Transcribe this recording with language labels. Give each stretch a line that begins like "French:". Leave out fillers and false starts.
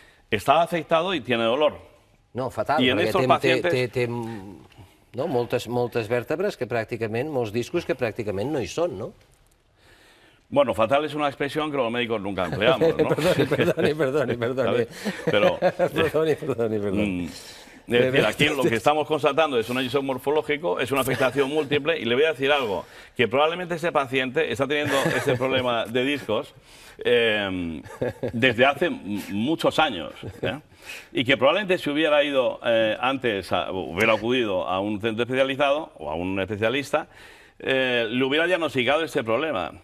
Spanish: Está afectado y tiene dolor. No, fatal,
Catalan: I en perquè
Spanish: estos pacientes...
Catalan: té no, moltes vèrtebres que pràcticament, molts discos que pràcticament no hi són, no?
Spanish: Bueno, fatal es una expresión que los médicos nunca empleamos, ¿no?
Catalan: Perdoni.
Spanish: Pero...
Catalan: Perdoni.
Spanish: Es decir, aquí lo que estamos constatando es un hecho morfológico, es una afectación múltiple, y le voy a decir algo, que probablemente ese paciente está teniendo este problema de discos desde hace muchos años, y que probablemente si hubiera ido antes, hubiera acudido a un centro especializado o a un especialista, le hubiera diagnosticado este problema.